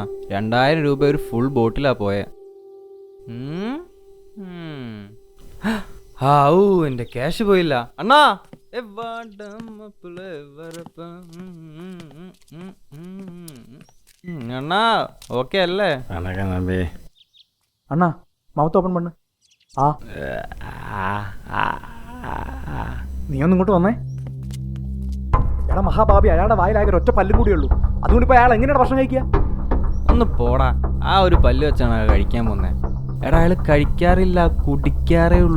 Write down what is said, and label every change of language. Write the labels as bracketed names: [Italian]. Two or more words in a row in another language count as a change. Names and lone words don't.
[Malayalam] 2000 രൂപ ഒരു ഫുൾ ബോട്ടിലാ പോയെ. ഔ, എന്റെ ക്യാഷ് പോയില്ല അണ്ണാ. അണ്ണാ ഓക്കെ അല്ലേ? [Tamil] வணக்கம் தம்பி. அண்ணா [English] mouth open [Tamil] பண்ணு. [Malayalam] നീ ഒന്ന് ഇങ്ങോട്ട് വന്നേ. എടാ മഹാഭാബി, അയാളുടെ വായിലാകെ ഒറ്റ പല്ലും കൂടിയേ ഉള്ളൂ. അതുകൊണ്ട് ഇപ്പൊ അയാൾ എങ്ങനെയാണ് ഭക്ഷണം കഴിക്കുക? ഒന്ന് പോടാ, ആ ഒരു പല്ല് വെച്ചാണ് കഴിക്കാൻ പോന്നെ. എടാ അയാൾ കഴിക്കാറില്ല, കുടിക്കാറേ ഉള്ളൂ.